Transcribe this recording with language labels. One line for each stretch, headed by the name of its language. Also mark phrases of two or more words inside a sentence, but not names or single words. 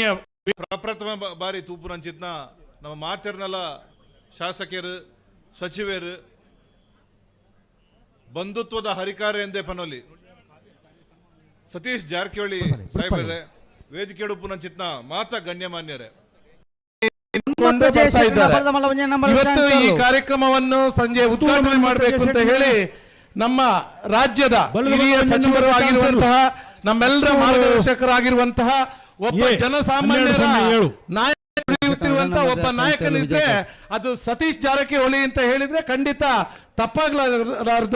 Tulu: ಪ್ರಪ್ರಥಮ ಬಾರಿ ತೂಪುರ ಅಂಚಿತ್ನ ನಮ್ಮ ಮಾತೆರ್ನಲ್ಲ ಶಾಸಕರು ಸಚಿವರು ಬಂಧುತ್ವದ ಹರಿಕಾರೆ ಎಂದೇ ಪನೋಲಿ ಸತೀಶ್ ಜಾರಕಿಹೊಳಿ ಸಾಹೇಬರೇ ವೇದಿಕೆ ಉಡುಪು ನಂಚಿತ್ನ ಮಾತ ಗಣ್ಯಮಾನ್ಯರೇ
Kannada: ಇವತ್ತು ಈ ಕಾರ್ಯಕ್ರಮವನ್ನು ಸಂಜೆ ಉದ್ಘಾಟನೆ ಮಾಡಬೇಕು ಅಂತ ಹೇಳಿ ನಮ್ಮ ರಾಜ್ಯದ ಹಿರಿಯ ಸಚಿವರು ಆಗಿರುವಂತಹ ನಮ್ಮೆಲ್ಲರ ಮಾರ್ಗದರ್ಶಕರಾಗಿರುವಂತಹ ಒಬ್ಬ ಜನಸಾಮಾನ್ಯರ ನಾಯಕರಿರುವಂತಹ ಒಬ್ಬ ನಾಯಕನಿದ್ರೆ ಅದು ಸತೀಶ್ ಜಾರಕಿಹೊಳಿ ಅಂತ ಹೇಳಿದ್ರೆ ಖಂಡಿತ ತಪ್ಪಾಗಲಾರದು.